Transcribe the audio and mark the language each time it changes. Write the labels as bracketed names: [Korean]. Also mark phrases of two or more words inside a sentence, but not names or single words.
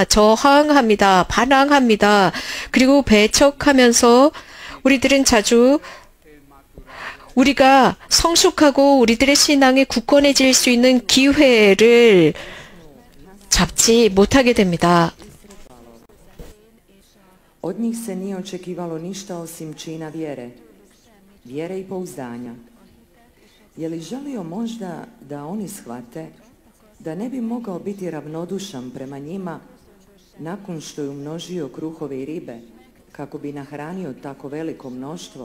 [Korean] 저항합니다. 반항합니다. 그리고 배척하면서 우리들은 자주 우리가 성숙하고 우리들의 신앙이 굳건해질 수 있는 기회를 잡지 못하게 됩니다. [Croatian] Od njih se nije očekivalo ništa osim čina vjere, vjere i pouzdanja. Je li želio možda da oni shvate da ne bi mogao biti ravnodušan prema njima nakon što je umnožio kruhove i ribe kako bi nahranio tako veliko mnoštvo?